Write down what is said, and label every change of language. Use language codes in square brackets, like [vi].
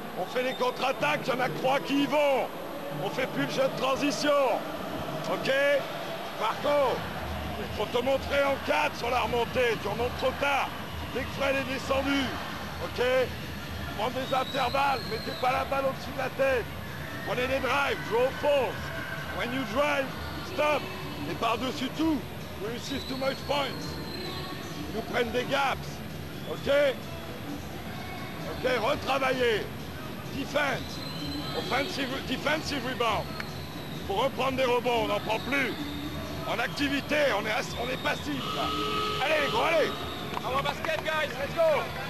[fr] On fait les contre-attaques, il y en a que 3 qui y vont. On fait plus le jeu de transition. Ok? Marco, il faut te montrer en 4 sur la remontée. Tu remontes trop tard. Dès que Fred est descendu. Ok? Prends des intervalles, mettez pas la balle au-dessus de la tête. Prenez des drives, jouez au force. [en] When you drive, stop. [fr] Et par-dessus tout, [en] we receive too much points. [fr] Ils nous prennent des gaps. [en] Ok? Ok, [fr] retravailler. [en] Defense. Defensive rebound. [fr] Pour reprendre des rebonds, on n'en prend plus. En activité, on est passif là. Allez, gros, allez. [en] Our basket, guys, let's go.